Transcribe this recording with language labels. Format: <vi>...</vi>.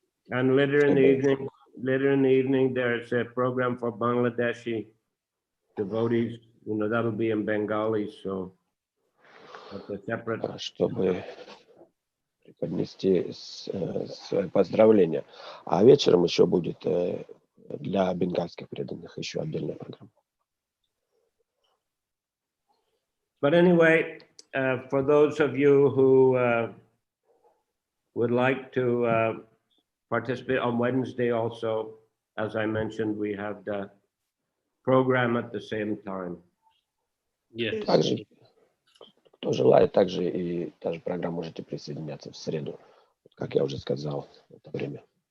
<en>And later in the evening, there's a program for Bangladeshi devotees. You know, that'll be in Bengali, so that's a separate.</en> <ru>Чтобы преподнести свои поздравления. А вечером еще будет для бенгальских преданных еще отдельная программа.</ru> <en>But anyway, for those of you who would like to participate on Wednesday also, as I mentioned, we have the program at the same time. Yes.</en> <ru>Также, кто желает, также и та же программа можете присоединяться в среду. Как я уже сказал, в это время.</ru>